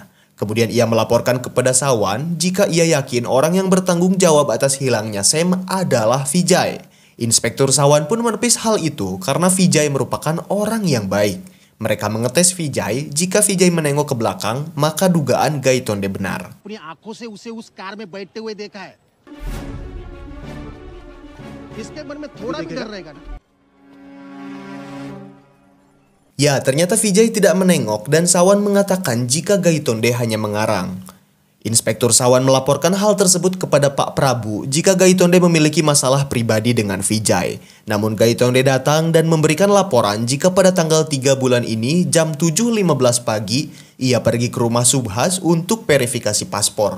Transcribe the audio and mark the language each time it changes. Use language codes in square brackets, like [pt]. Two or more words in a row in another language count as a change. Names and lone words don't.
[id] Kemudian ia melaporkan kepada Sawan jika ia yakin orang yang bertanggung jawab atas hilangnya Sam adalah Vijay. Inspektur Sawan pun menepis hal itu karena Vijay merupakan orang yang baik. Mereka mengetes Vijay, jika Vijay menengok ke belakang, maka dugaan Gaitonde benar. [hi] अपनी आंखों से उसे उस कार में बैठते हुए देखा है। इसके मन में थोड़ा भी डर रहेगा ना। [id] Ya, ternyata Vijay tidak menengok dan Sawan mengatakan jika Gaitonde hanya mengarang. Inspektur Sawan melaporkan hal tersebut kepada Pak Prabu jika Gaitonde memiliki masalah pribadi dengan Vijay. Namun Gaitonde datang dan memberikan laporan jika pada tanggal 3 bulan ini jam 7.15 pagi ia pergi ke rumah Subhas untuk verifikasi paspor.